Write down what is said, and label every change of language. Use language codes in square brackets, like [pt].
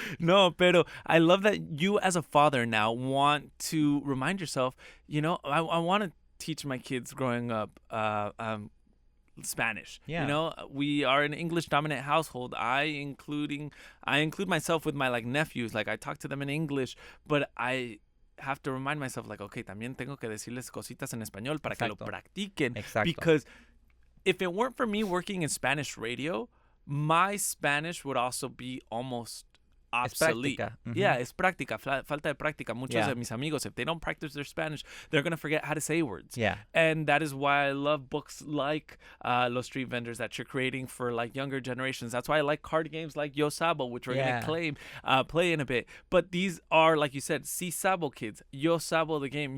[es] No, pero [en] I love that you as a father now want to remind yourself, I want to teach my kids growing up Spanish. We are an English dominant household. I include myself with my like nephews. Like I talk to them in English, but I have to remind myself like, okay, [es] también tengo que decirles cositas en español para que lo practiquen. Exacto. [en] Because if it weren't for me working in Spanish radio, my Spanish would also be almost obsolete. [es] Es práctica, falta de práctica. Muchos de mis amigos, [en] if they don't practice their Spanish, they're going to forget how to say words. And that is why I love books like Los Street Vendors that you're creating for like younger generations. That's why I like card games like Yo Sabo, which we're going to play in a bit. But these are, like you said, Si Sabo Kids, Yo Sabo the game.